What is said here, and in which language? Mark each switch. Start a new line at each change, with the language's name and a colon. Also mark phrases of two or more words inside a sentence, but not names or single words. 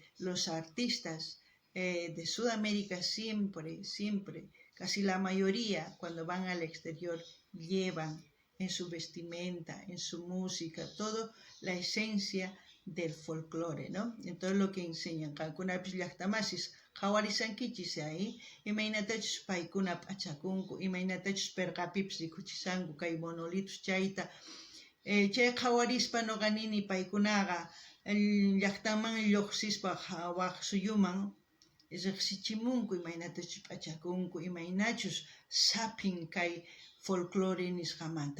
Spanish: Los artistas de Sudamérica siempre, casi la mayoría, cuando van al exterior, llevan en su vestimenta, en su música, todo la esencia del folclore, ¿no? Entonces lo que enseñan,
Quechua: kankunapis llaqtamasis qhawarisankichis ahí, imaynatachus paykuna p'achakunku, imaynatachus pirqapipas rikuchisanku kay monolitos chayta, chay qhawarispa nuqa nini paykunaqa llaqtaman lluqsispa waq suyuman riqsichimunku, imaynatachus p'achakunku, imaynachus sapin kay folclore nisqamanta.